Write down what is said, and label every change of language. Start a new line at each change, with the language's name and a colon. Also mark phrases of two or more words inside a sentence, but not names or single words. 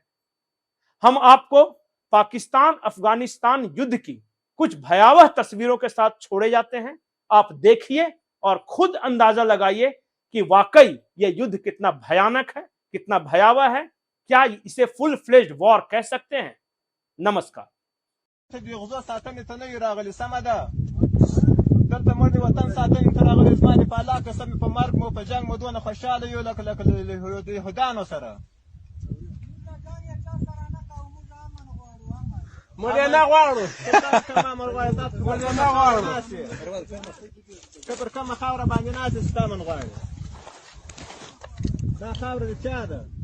Hindi: हम आपको पाकिस्तान अफगानिस्तान युद्ध की कुछ भयावह तस्वीरों के साथ छोड़े जाते हैं। आप देखिए और खुद अंदाजा लगाइए कि वाकई यह युद्ध कितना भयानक है, कितना भयावह है। क्या इसे फुल फ्लेज्ड वॉर कह सकते हैं? नमस्कार।
Pashto: دلته مړ دی وطن ساتنې ته راغلی زما د په الله قسم په مرګ مو په جنګ مو دونه خوشحاله یو لکه د یهودانو سره موږ یې نه غواړو موږ یې نه غواړو ته پر کومه خاوره باندې ناست یې چې تا من غواړې دا خاوره د چا ده؟